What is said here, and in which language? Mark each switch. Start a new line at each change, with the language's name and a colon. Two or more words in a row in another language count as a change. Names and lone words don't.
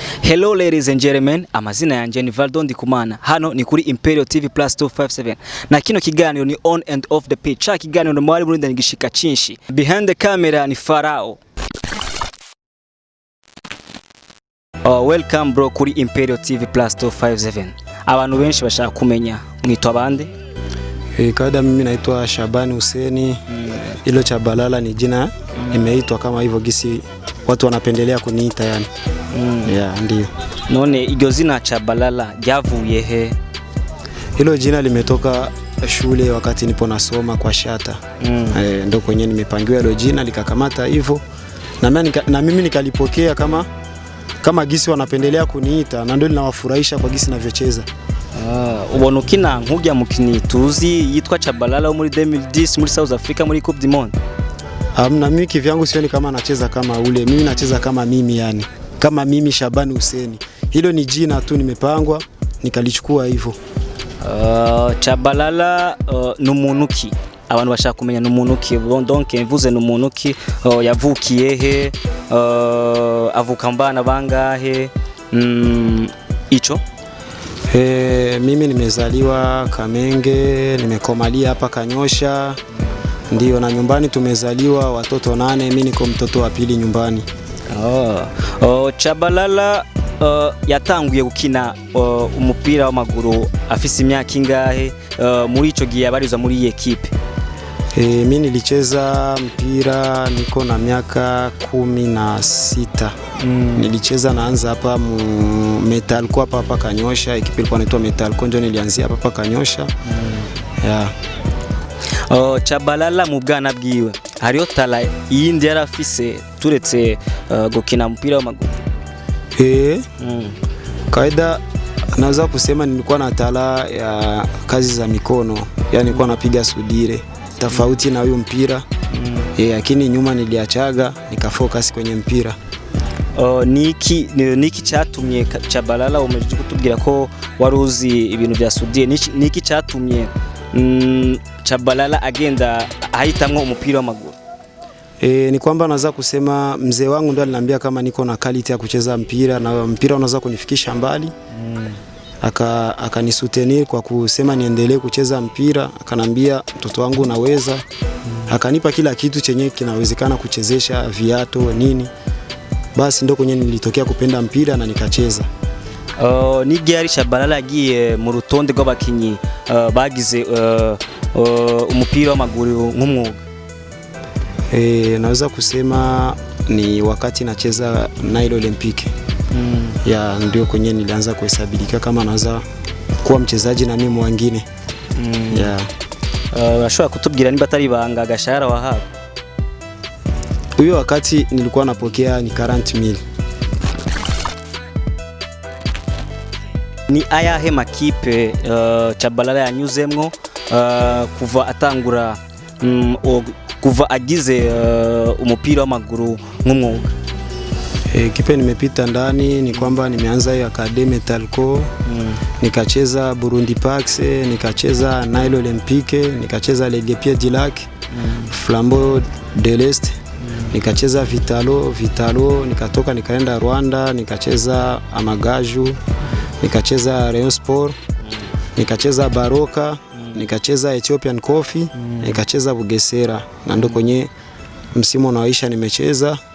English: Hello ladies and gentlemen,
Rundi: amazina yanje ni Valdo Ndikumana. Hano ni kuri ImperialTV +257. Na kino kiganiro ni
English: on and off the pitch.
Rundi: Cha kiganiro no mwari Burundi ngishika cinshi.
English: Behind the camera
Rundi: ni Farao.
English: Welcome bro kuri ImperialTV +257.
Rundi: Abantu benshi bashaka kumenya mwitwa bande?
Swahili: Kawaida mimi naitwa Shabani Huseni. Hilo chabalala ni jina imeitwa kama hivyo gisi watu wanapendelea kuniita yani. Yeah, ndio.
Rundi: None iryo zina chabalala ryavuye he?
Swahili: Hilo jina limetoka shule wakati nipo nasoma kwa shata. Ndio kwenye nimepangiwa hilo jina likakamata hivyo. Na mimi nikalipokea kama gisi wanapendelea kuniita na ndio linawafurahisha kwa gisi ninavyocheza.
Rundi: Ubona ukina nk'ujya mukini tuzi yitwa chabalala wo muri 2010 muri South Africa muri Coupe du Monde.
Swahili: Na mimi kivyangu sioni kama nacheza kama ule. Mimi nacheza kama mimi yani. Kama mimi Shabani Huseni. Hilo ni jina tu nimepangwa nikalichukua hivyo.
Rundi: Chabalala n'umuntu ki? Abantu bashaka kumenya n'umuntu ki. Donc mvuze n'umuntu ki yavukiye he? Avuka mbana bangahe? Icho?
Swahili: Mimi nimezaliwa Kamenge, nimekomalia hapa Kanyosha. Ndio, na nyumbani tumezaliwa watoto 8, mimi niko mtoto wa pili nyumbani.
Rundi: Chabalala yatanguye gukina umupira w'amaguru afise imyaka ingahe? Muri ico gihe yabarizwa muri iyi equipe?
Swahili: Mimi nilicheza mpira niko na miaka 16. Nilicheza naanza hapa Metal kwa hapa Kanyosha, equipe ilikuwa inaitwa Metal Konjo, nilianzia hapa Kanyosha. Yeah.
Rundi: Chabalala mu bwana bwiwe hariyo tala yindi yarafise turetse gukina mpira w'amaguru?
Swahili: Kawaida naweza kusema nilikuwa na tala ya kazi za mikono, yani nilikuwa napiga soudeur tofauti na huyo mpira. Lakini nyuma niliachaga nikafocus kwenye mpira.
Rundi: Niki cyatumye Chabalala umeje kutubwira ko waruzi ibintu bya soudeur? Niki cyatumye Chabalala agenda ahitamwe umupira w'amaguru?
Swahili: Ni kwamba naweza kusema mzee wangu ndo aliniambia kama niko na quality ya kucheza mpira na mpira unaweza kunifikisha mbali. Akanisutenir kwa kusema niendelee kucheza mpira, akanambia mtoto wangu unaweza. Akanipa kila kitu chenye kinawezekana kuchezesha, viatu nini. Basi ndo kwenye nilitokea kupenda mpira na nikacheza.
Rundi: Ni gari Chabalala agiye mu rutonde rw'abakinyi bagize umupira w'amaguru nk'umwuga?
Swahili: Naweza kusema ni wakati nacheza Nile Olympique. Ya ndio kwenye nilianza kuhesabika kama naweza kuwa mchezaji na mimi mwingine.
Rundi: Urashobora kutubwira niba atari banga agashahara wahawe?
Swahili: Huyo wakati nilikuwa napokea ni 40,000.
Rundi: Ni ayahe makipe Chabalala yanyuzemwo kuva atangura kuva agize umupira w'amaguru nk'umwuga?
Swahili: Kipe nimepita ndani ni kwamba nimeanza ya Academy Talco, nikacheza Burundi Pax, nikacheza Nile Olympique, nikacheza Legue Pied du Lac, Flambeau de l'Est, nikacheza Vitalo, nikatoka nikaenda Rwanda, nikacheza Amagaju, nikacheza Rayon Sport, nikacheza Baroka, nikacheza Ethiopian Coffee, nikacheza Bugesera, na ndo kwenye msimu unaoisha nimecheza.